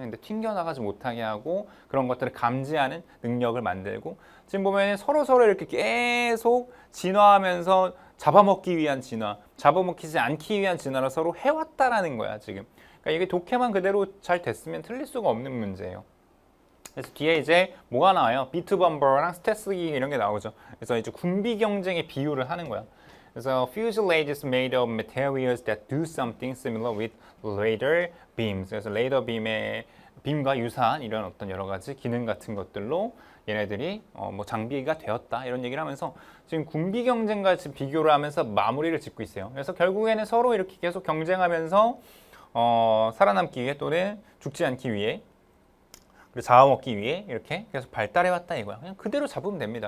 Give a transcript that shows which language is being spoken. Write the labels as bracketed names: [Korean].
[Korean] 근데 튕겨나가지 못하게 하고 그런 것들을 감지하는 능력을 만들고, 지금 보면 서로 이렇게 계속 진화하면서 잡아먹기 위한 진화, 잡아먹히지 않기 위한 진화를 서로 해왔다라는 거야 지금. 그러니까 이게 독해만 그대로 잘 됐으면 틀릴 수가 없는 문제예요. 그래서 뒤에 이제 뭐가 나와요? 비트범버랑 스텔스기 이런 게 나오죠. 그래서 이제 군비 경쟁의 비유를 하는 거야. 그래서 [English] fuselage is made of materials that do something similar with radar beams. [Korean] 그래서 레이더 빔의 빔과 유사한 이런 어떤 여러 가지 기능 같은 것들로 얘네들이 뭐 장비가 되었다 이런 얘기를 하면서 지금 군비 경쟁과 지금 비교를 하면서 마무리를 짓고 있어요. 그래서 결국에는 서로 이렇게 계속 경쟁하면서 살아남기 위해 또는 죽지 않기 위해 그리고 잡아먹기 위해 이렇게 계속 발달해왔다 이거야. 그냥 그대로 잡으면 됩니다.